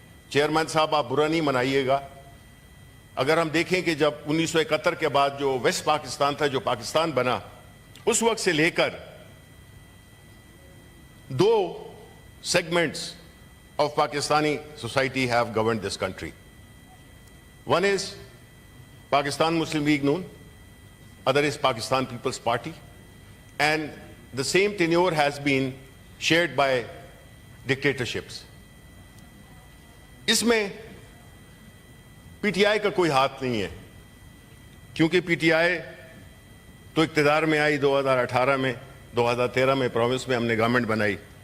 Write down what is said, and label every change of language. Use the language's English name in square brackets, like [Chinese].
[Urdu] Chairman صاحب آپ برا نہیں منائیے گا، اگر ہم دیکھیں کہ جب 1971 کے بعد جو ویسٹ پاکستان تھا، جو پاکستان بنا، اس وقت سے لے کر دو segments [English] of Pakistani society have governed this country. One is Pakistan Muslim League Noon, other is Pakistan People's Party, and the same tenure has been shared by dictatorships. [Urdu] اس میں پی ٹی آئی کا کوئی ہاتھ نہیں ہے، کیونکہ P T I تو اقتدار میں آئی 2018 میں، 2013 میں پروونس میں ہم نے گورنمنٹ بنائی.